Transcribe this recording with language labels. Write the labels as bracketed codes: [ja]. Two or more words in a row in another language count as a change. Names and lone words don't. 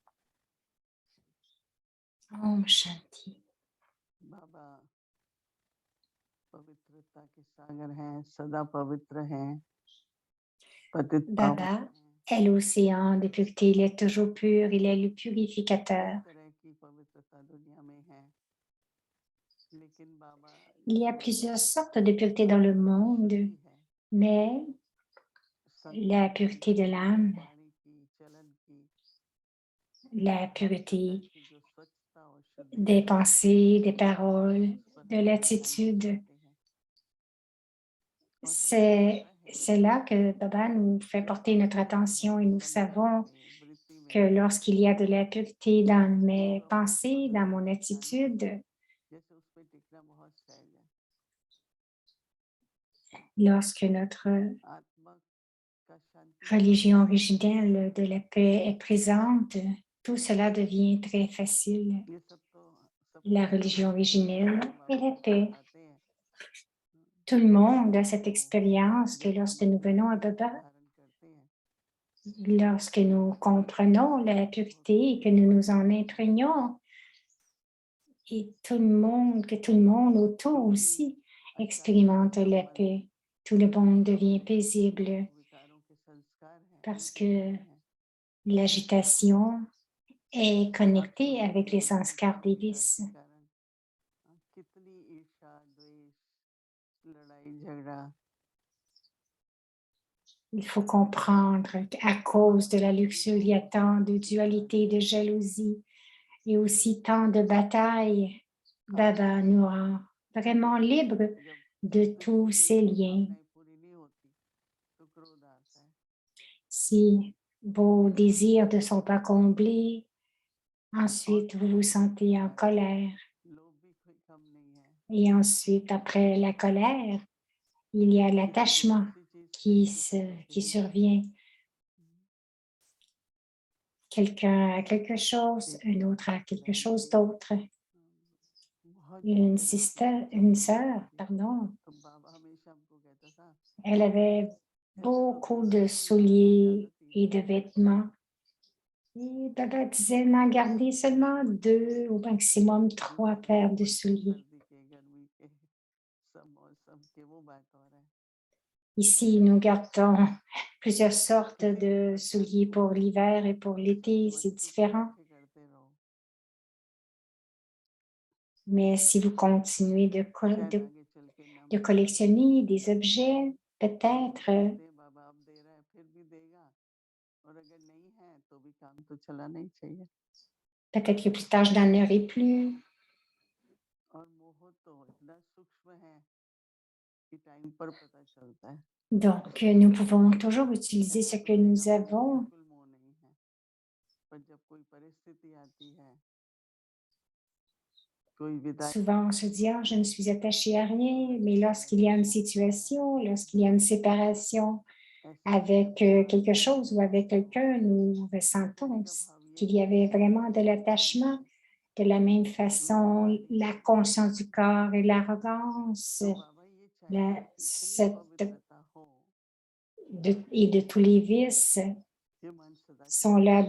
[hi] ओम शांति. बाबा पवित्रता के सागर हैं, सदा पवित्र हैं, पतित पावन [fr] Baba est l'océan de pureté, il est toujours pur, il est le purificateur. [hi] तरह की पवित्रता दुनिया में है, लेकिन बाबा [fr] Il y a plusieurs sortes de pureté dans le monde, mais la pureté de l'âme, [hi] वाणी की चलन की [fr] la pureté [hi] की जो स्वच्छता और शुद्धि [fr] des pensées, des paroles, [hi] पर [fr] de [hi] हम [fr] l'attitude, [hi] करते हैं। [fr] c'est là que Baba nous fait porter notre attention et nous savons que lorsqu'il y a de la pureté dans mes pensées, dans mon attitude, [hi] जैसे उस पे टिकना बहुत सहज है। [fr] lorsque notre [hi] आत्मा का शांति [fr] religion originelle de la paix est présente, tout cela devient très facile. [hi] ये सब तो सब [fr] La religion originelle et la paix. [hi] आते हैं [fr] Tout le monde a cette expérience que lorsque nous venons à Baba, [hi] धारण करते हैं [fr] lorsque nous comprenons la pureté et que nous nous en imprégnons, et que tout le monde autour aussi expérimente la paix. Tout le monde devient paisible [hi] विकारों के संस्कार हैं [fr] parce que l'agitation est connectée avec les sanskars des vices. [hi] के कारण कितनी ईर्ष्या द्वेष लड़ाई झगड़ा [fr] Il faut comprendre qu'à cause de la luxure, il y a tant de dualité, de jalousie et aussi tant de batailles. Baba nous rend vraiment libres de tous ces liens. [hi] पूरी नहीं होती तो क्रोध आता है [fr] Si vos désirs ne sont pas comblés, ensuite vous vous sentez en colère. [hi] लोभ भी कोई कम नहीं है [fr] Et ensuite, après la colère, il y a l'attachement qui survient. Quelqu'un a quelque chose, un autre a quelque chose d'autre. Une sœur, pardon, [hi] तो बाबा हमेशा हमको कहता था [fr] elle avait beaucoup de souliers et de vêtements. Et Baba disait, n'en gardez seulement 2 ou maximum 3 paires de souliers. [hi] सर्दी के गर्मी के सब मौसम के वो बात हो रहा है [fr] Ici, nous gardons plusieurs sortes de souliers pour l'hiver et pour l'été, c'est différent. [hi] करते रहो [fr] Mais si vous continuez de [hi] आगे चल के ना [fr] collectionner des objets, peut-être [hi] बाबा अब दे रहा है फिर भी देगा और अगर नहीं है तो भी काम तो चलाना ही चाहिए [fr] peut-être que plus tard, je n'en aurai plus. [hi] और मोह तो इतना सूक्ष्म है कि टाइम पर पता चलता है [fr] Donc, nous pouvons toujours utiliser ce que nous avons. [hi] बिल्कुल मोह नहीं है पर जब कोई परिस्थिति आती है कोई विदाई [fr] Souvent, on se dit, ah, je ne suis attachée à rien, mais lorsqu'il y a une situation, lorsqu'il y a une séparation, avec quelque chose ou avec quelqu'un, nous ressentons qu'il y avait vraiment de l'attachement. De la même façon, la conscience du corps et l'arrogance et de tous les vices sont là.